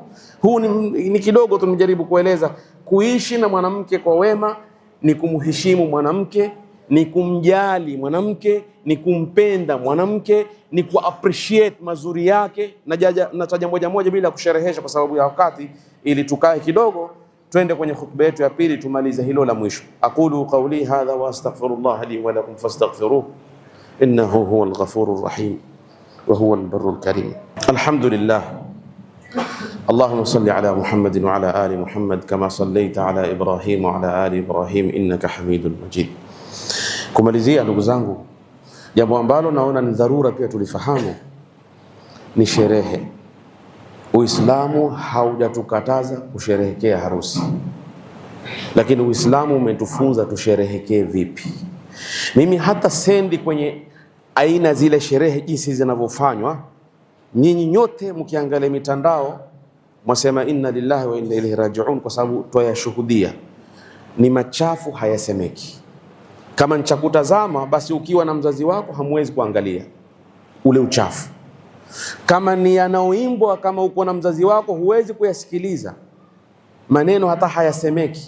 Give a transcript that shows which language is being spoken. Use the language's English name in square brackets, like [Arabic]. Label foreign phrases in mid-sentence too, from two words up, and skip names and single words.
[Swahili] Huu ni kidogo tumejaribu kueleza. Kuishi na mwanamke kwa wema ni kumheshimu mwanamke, ni kumjali mwanamke, ni kumpenda mwanamke, ni ku appreciate mazuri yake. Na taja moja moja bila kusherehesha kwa sababu ya wakati, ili tukae kidogo twende kwenye khutba yetu ya pili tumalize hilo la mwisho. [Arabic] أقول قولي هذا وأستغفر الله لي ولكم فاستغفروه إنه هو الغفور الرحيم وهو البر الكريم. الحمد لله اللهم صل على محمد وعلى آل محمد كما صليت على إبراهيم وعلى آل إبراهيم إنك حميد مجيد. [Swahili] Kumalizia ndugu zangu, jambo ambalo naona ni dharura pia tulifahamu ni sherehe. Uislamu haujatukataza kusherehekea harusi, lakini Uislamu umetufunza tusherehekee vipi. Mimi hata sendi kwenye aina zile sherehe jinsi zinavyofanywa. Nyinyi nyote mkiangalia mitandao mwasema [Arabic] إنا لله وإنا إليه راجعون, [Swahili] kwa sababu twayashuhudia. Ni machafu, hayasemeki. Kama nichakutazama basi, ukiwa na mzazi wako hamwezi kuangalia ule uchafu. Kama ni yanaoimbwa, kama uko na mzazi wako huwezi kuyasikiliza maneno, hata hayasemeki.